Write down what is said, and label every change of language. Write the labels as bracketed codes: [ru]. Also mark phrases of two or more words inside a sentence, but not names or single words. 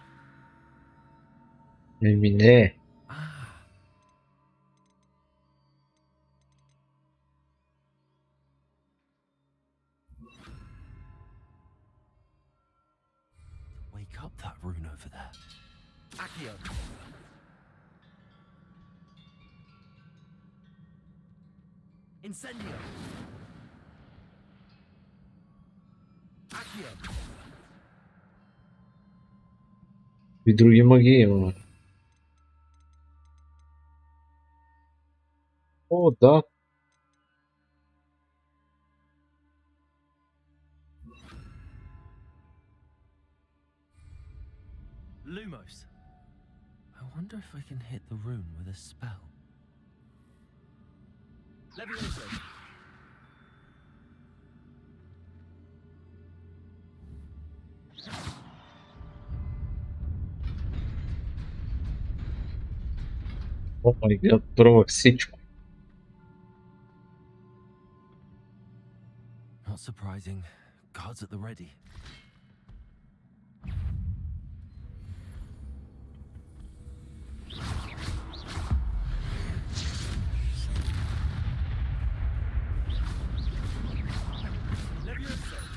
[bg] Еми не. Ah. [en] Wake up that rune over there. Accio. Incendio. Accio. [bg] И други магии имаме. О, да. [en] Lumos. I wonder if I can hit the rune with a spell. Levioso. Oh my god, [bg] пробвах всичко. [en] Not surprising. Guards at the ready. Levioso.